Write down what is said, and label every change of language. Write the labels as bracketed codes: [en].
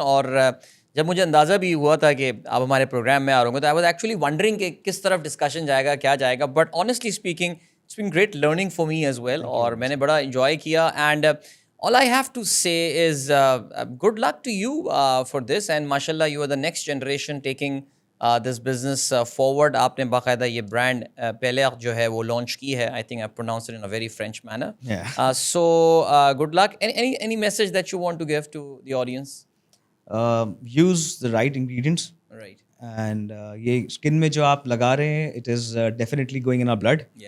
[ur] اور جب مجھے اندازہ بھی ہوا تھا کہ آپ ہمارے پروگرام میں آ رہے ہوں گے, تو [en] I was actually wondering [ur] کہ کس طرف ڈسکشن جائے گا, کیا جائے گا. [en] but honestly speaking it's been great learning for me as well, [ur] اور میں نے بڑا انجوائے کیا. [en] And all I have to say is good luck to you for this, and mashallah you are the next generation taking this business forward. [ur] آپ نے باقاعدہ یہ brand پہلے جو ہے وہ لانچ کی ہے. [en] I think I pronounce it in a very French manner. So good luck. Any message that you want to give to the audience? Use the right ingredients. Right. [ur] And یہ skin میں جو آپ لگا رہے ہیں [en] It is definitely going in our blood.